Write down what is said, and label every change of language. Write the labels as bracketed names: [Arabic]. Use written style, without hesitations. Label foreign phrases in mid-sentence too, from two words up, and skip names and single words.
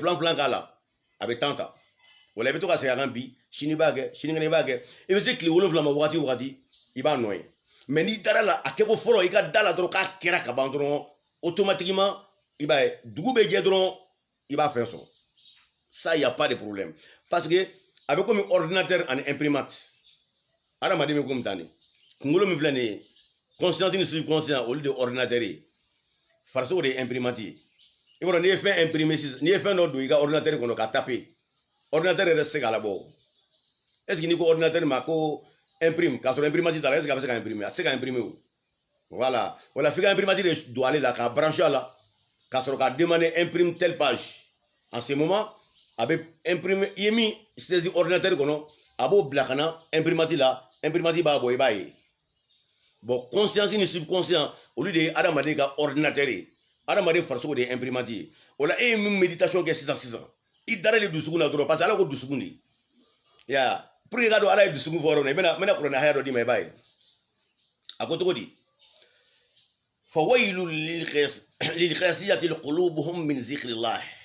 [Bambara] filan filan k'a la a bɛ temps ta o la i bɛ to ka segin a kan bi sini i b'a kɛ sinikɛnɛ i b'a kɛ i bɛ se tile 7 ma wagati o wagati i b'a nɔ ye mais n'i dara la a kɛko fɔlɔ i ka da la dɔrɔn k'a kɛra ka ban dɔrɔn automatiquement i b'a ye dugu bɛ jɛ dɔrɔn i b'a fɛn sɔrɔ [French] ça y a pas de problème parce que [Bambara] a bɛ komi ordinateur ani imprimante adamaden bɛ komi tan de kunkolo min filɛ nin ye conscience ni subconscient olu de ye ordinateur ye farisogo de ye imprimante ye i b'a dɔn n'i ye fɛn imprimer sisan n'i ye fɛn dɔ don i ka ordinateur kɔnɔ ka taper ordinateur yɛrɛ tɛ se k'a labɔ [French] est ce que [Bambara] n'i ko ordinateur ma ko imprime k'a sɔrɔ imprimante t'a la [French] est ce que [Bambara] a bɛ se ka imprimer a tɛ se ka imprimer o voilà wala f'i ka imprimante de don ale la k'a brancher a la k'a sɔrɔ k'a [French] demander imprime telle page en ce moment [Bambara] a bɛ imprimer i ye min saisi ordinateur kɔnɔ a b'o bila ka na imprimante la imprimante b'a bɔ i b'a ye bon conscience ni subconscient olu de ye adamaden ka ordinateur ye adamaden farisogo de ye imprimante ye o la e ye min méditation kɛ sisan i dara de dusukun na dɔrɔn [French] parce que [Bambara] ala ko dusukun de ya [French] pour que [Bambara] i ka dɔn ala ye dusukun fɔ yɔrɔ min na n bɛna kuranɛ haya dɔ d'i ma i b'a ye a ko cogo di [Arabic] فويل للقاسية قلوبهم من ذكر الله